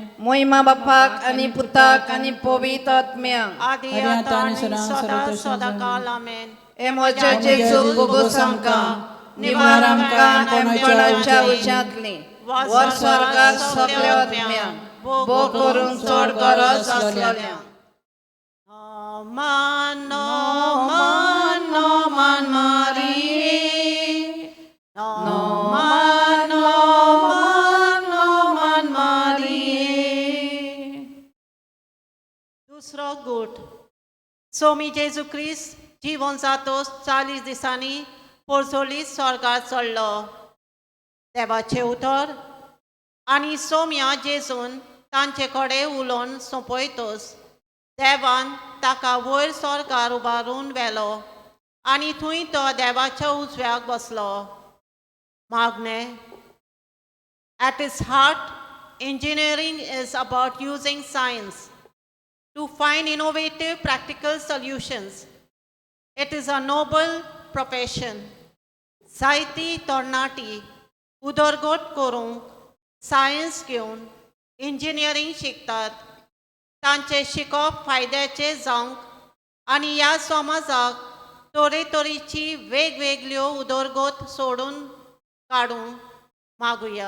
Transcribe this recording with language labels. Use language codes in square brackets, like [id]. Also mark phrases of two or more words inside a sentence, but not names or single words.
[kok] महिमा बापाक आनी पुताक आनी पवित्र आत्म्याक, आदी आतां आनी सदां सदांकाळ आमेन. हे म्हजे जेजू भोगोस आमकां, निवार आमकां कोणाच्या उज्यांतली, वर स्वर्गार सगल्या आत्म्यांक, भोग करूंक चड गरज आसलेल्यांक. Man, no man, no man, Marie. No man, no man, no man, Marie. दुसरो गूट. सोमी जेजू क्रिस्त जीवन जातोच 40 दिसांनी पोरसोलीत स्वर्गार चडलो. देवाचे उतर आनी सोम्या जेजून तांचे कडेन उलोवन सोंपयतोच देवान ताका वयर स्वर्गार उबारून व्हेलो आनी थंय तो देवाच्या उजव्याक बसलो. मागणे. [en] At its heart, engineering is about using science to find innovative practical solutions. It is a noble profession. [kok] जायतीं तरणाटीं उदरगत करूंक सायन्स घेवन इंजिनियरींग शिकतात. तांचे शिकप फायद्याचे जावंक आनी ह्या समाजाक तरेतरेची वेगवेगळ्यो उदरगत सोडून काडूंक मागुया.